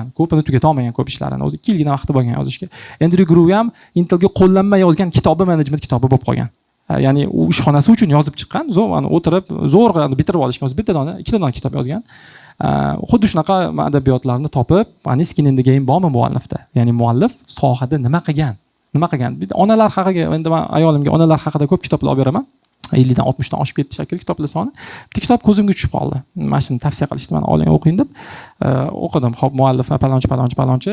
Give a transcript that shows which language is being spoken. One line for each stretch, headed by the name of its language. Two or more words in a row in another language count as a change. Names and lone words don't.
Uzbek: Ko'pini tugata olmagan ko'p ishlarini. O'zi 2 yilgina vaqti bo'lgan yozishga. Andrew Gruv ham Intelga qo'llanma yozgan kitobi management kitobi bo'lib qolgan. Ya'ni u ishxonasi uchun yozib chiqqan, o'tirib zo'rg'a bitirib olishgan. O'zi bitta dona, 2 dona kitob yozgan. Xuddi shunaqa adabiyotlarni topib, ani
English: skin in the game
Uzbek: bormi muallifda? Ya'ni muallif sohada nima qilgan? Onalar haqiga, endi men ayolimga onalar haqida ko'p kitoblar olib beraman. 50 dan 60 dan oshib ketdi shekilli kitoblar soni. Bitta kitob ko'zimga tushib qoldi. Mana shuni tavsiya qilishdi, men oling o'qing deb. O'qidim. Xo'p, muallif palonchi.